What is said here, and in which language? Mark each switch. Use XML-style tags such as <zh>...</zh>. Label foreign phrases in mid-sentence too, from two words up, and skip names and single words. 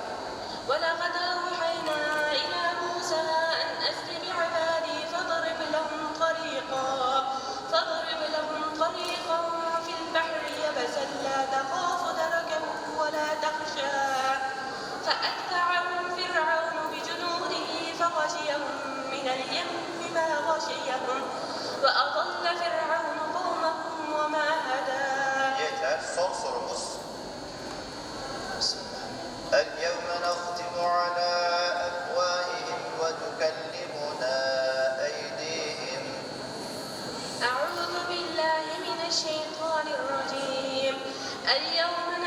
<ar>إلى موسى أن أسر بعبادي فاضرب لهم طريقا في البحر يبسا لا تخاف دركا ولا تخشى فأتبعهم فرعون بجنوده فغشيهم من اليم ما غشيهم وأضل فرعون قومه وما هدى.</ar> <tr>Yeter. Son sorumuz.</tr> <ar>اليوم نختم على أفواههم وتكلمنا أيديهم. أعوذ بالله من الشيطان الرجيم اليوم</ar>